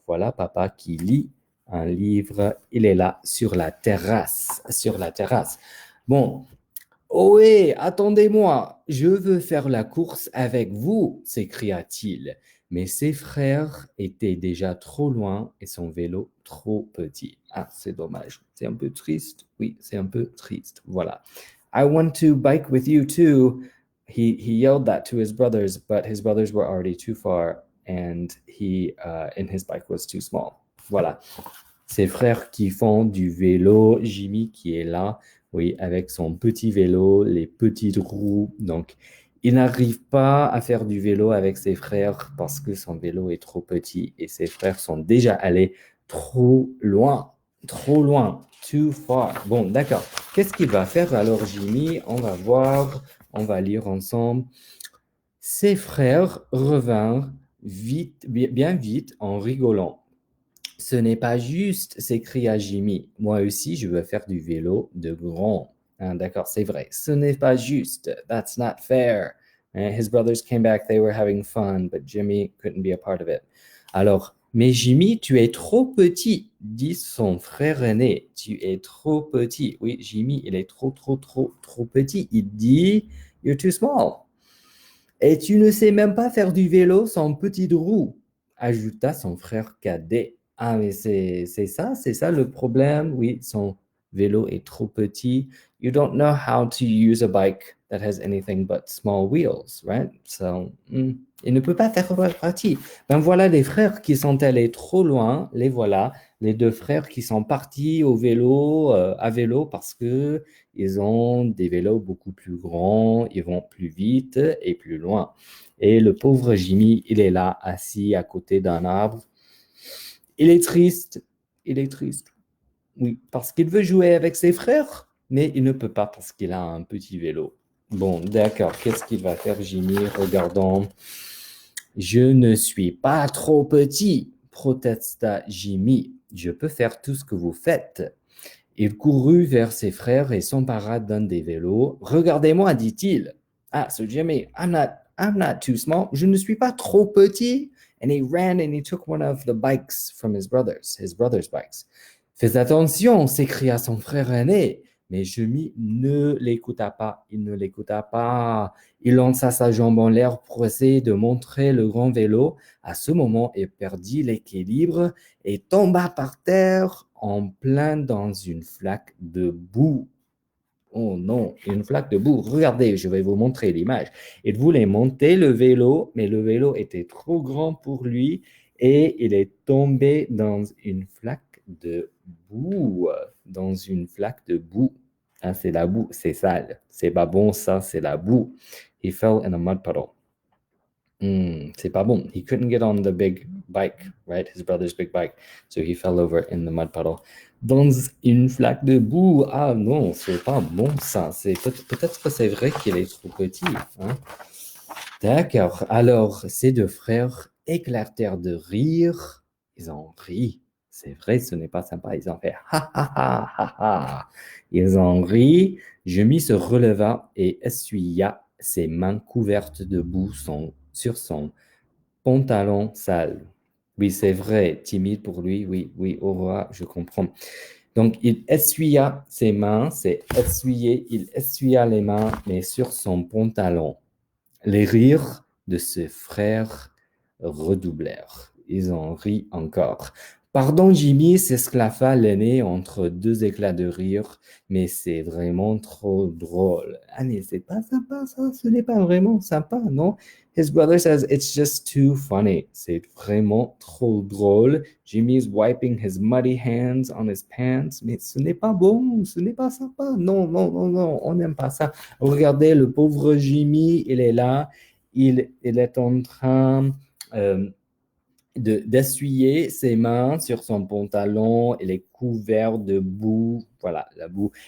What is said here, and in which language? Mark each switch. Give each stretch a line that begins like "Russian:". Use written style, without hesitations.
French: Voilà, papa qui lit un livre. Il est là sur la terrasse, sur la terrasse. Bon, ohé, attendez-moi, je veux faire la course avec vous, s'écria-t-il. Mais ses frères étaient déjà trop loin et son vélo trop petit. Ah, c'est dommage. C'est un peu triste. Oui, c'est un peu triste. Voilà.
English: I want to bike with you too. He yelled that to his brothers, but his brothers were already too far and his bike was too small.
French: Voilà. Ses frères qui font du vélo, Jimmy qui est là, oui, avec son petit vélo, les petites roues. Donc, il n'arrive pas à faire du vélo avec ses frères parce que son vélo est trop petit et ses frères sont déjà allés trop loin. Trop loin.
English: Too far.
French: Bon, d'accord. Qu'est-ce qu'il va faire alors, Jimmy? On va voir, on va lire ensemble. Ses frères revinrent vite, bien vite en rigolant. Ce n'est pas juste, s'écria Jimmy. Moi aussi, je veux faire du vélo de grand. Hein, d'accord, c'est vrai. Ce n'est pas juste.
English: That's not fair. His brothers came back, they were having fun, but Jimmy couldn't be a part of it.
French: Alors, mais Jimmy, tu es trop petit, dit son frère aîné. Tu es trop petit. Oui, Jimmy, il est trop petit. Il dit,
English: You're too small.
French: Et tu ne sais même pas faire du vélo sans petite roue, ajouta son frère cadet. Ah, mais c'est ça le problème. Oui, son vélo est trop petit.
English: You don't know how to use a bike that has anything but small wheels, right?
French: So, il ne peut pas faire partie. Ben voilà les frères qui sont allés trop loin. Les voilà, les deux frères qui sont partis au vélo, à vélo parce que ils ont des vélos beaucoup plus grands, ils vont plus vite et plus loin. Et le pauvre Jimmy, il est là, assis à côté d'un arbre. Il est triste, il est triste. Oui, parce qu'il veut jouer avec ses frères, mais il ne peut pas parce qu'il a un petit vélo. Bon, d'accord, qu'est-ce qu'il va faire, Jimmy? Regardons. Je ne suis pas trop petit, protesta Jimmy. Je peux faire tout ce que vous faites. Il courut vers ses frères et s'empara d'un des vélos. Regardez-moi, dit-il.
English: Ah, so Jimmy, I'm not too small.
French: Je ne suis pas trop petit.
English: And he ran and he took one of the bikes from his brother's bikes.
French: Fais attention, s'écria son frère aîné. Mais Jimmy ne l'écouta pas. Il ne l'écouta pas. Il lança sa jambe en l'air pour essayer de montrer le grand vélo. À ce moment, il perdit l'équilibre et tomba par terre en plein dans une flaque de boue. Oh non, une flaque de boue. Regardez, je vais vous montrer l'image. Il voulait monter le vélo, mais le vélo était trop grand pour lui et il est tombé dans une flaque de boue. Dans une flaque de boue. Ah, c'est la boue, c'est sale. C'est pas bon, ça, c'est la boue.
English: He fell in a mud puddle.
French: C'est pas bon.
English: He couldn't get on the big bike, right? His brother's big bike. So he fell over in the mud puddle.
French: Dans une flaque de boue. Ah non, c'est pas bon ça. Peut-être que c'est vrai qu'il est trop petit. Hein? D'accord. Alors, ces deux frères éclatèrent de rire. Ils ont ri. C'est vrai, ce n'est pas sympa. Ils ont fait ha ha ha ha ha. Ils ont ri. Jimmy se releva et essuya ses mains couvertes de boue sur son pantalon sale. Oui, c'est vrai, timide pour lui. Oui, oui, au revoir, je comprends. Donc, il essuya ses mains, c'est essuyer, il essuya les mains, mais sur son pantalon. Les rires de ses frères redoublèrent. Ils en rient encore. Pardon, Jimmy, s'esclaffa l'aîné entre deux éclats de rire, mais c'est vraiment trop drôle. Ah, mais c'est pas sympa, ça, ce n'est pas vraiment sympa, non?
English: His brother says it's just too funny.
French: C'est vraiment trop drôle.
English: Jimmy's wiping his muddy hands on his pants,
French: mais ce n'est pas bon, ce n'est pas sympa. Non, non, non, non, on n'aime pas ça. Regardez, le pauvre Jimmy, il est là, il est en train d'essuyer ses mains sur son pantalon, il est couvert de boue, voilà, la boue.